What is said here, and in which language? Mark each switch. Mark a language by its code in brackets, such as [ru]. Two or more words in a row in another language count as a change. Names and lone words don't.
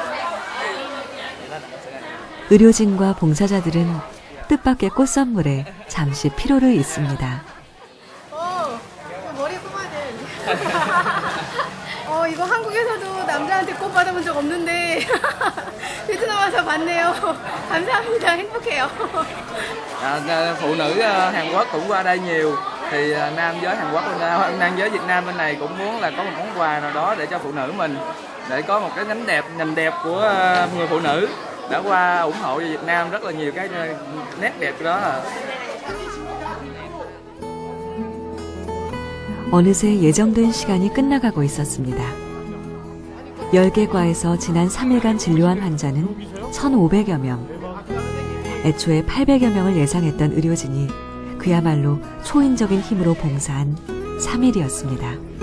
[ko] 의료진과 봉사자들은 뜻밖의 꽃선물에 잠시 피로를 잊습니다. 머리 뽑아야 돼. 이거 한국에서도 남자한테 꽃 받아본 적 없는데 베트남 와서 봤네요. 감사합니다. 행복해요. [vi] Phụ nữ Hàn Quốc cũng qua đây nhiều, thì nam giới Hàn Quốc, nam giới Việt Nam bên này cũng muốn là có một món quà nào đó để cho phụ nữ mình, để có một cái nhìn đẹp của người phụ nữ đã qua ủng hộ cho Việt Nam rất là nhiều cái nét đẹp đó. [ko] 어느새 예정된 시간이 끝나가고 있었습니다. 10개 과에서 지난 3일간 진료한 환자는 1,500여 명. 애초에 800여 명을 예상했던 의료진이 그야말로 초인적인 힘으로 봉사한 3일이었습니다.